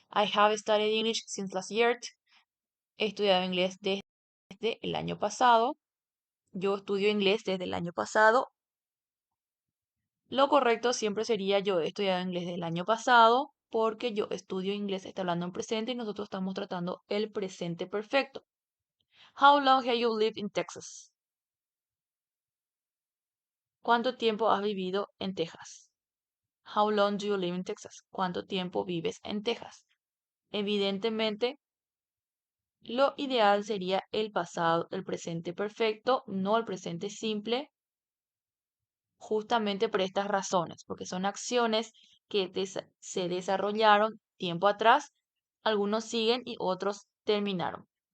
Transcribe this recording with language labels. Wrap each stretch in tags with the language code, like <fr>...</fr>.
<en>I have studied English since last year.</en> <es>He estudiado inglés desde el año pasado. Yo estudio inglés desde el año pasado. Lo correcto siempre sería yo he estudiado inglés desde el año pasado porque yo estudio inglés, está hablando en presente y nosotros estamos tratando el presente perfecto.</es> <en>How long have you lived in Texas?</en> <es>¿Cuánto tiempo has vivido en Texas?</es> <en>How long do you live in Texas?</en> <es>¿Cuánto tiempo vives en Texas? Evidentemente, lo ideal sería el pasado, el presente perfecto, no el presente simple, justamente por estas razones, porque son acciones que se desarrollaron tiempo atrás, algunos siguen y otros terminaron.</es>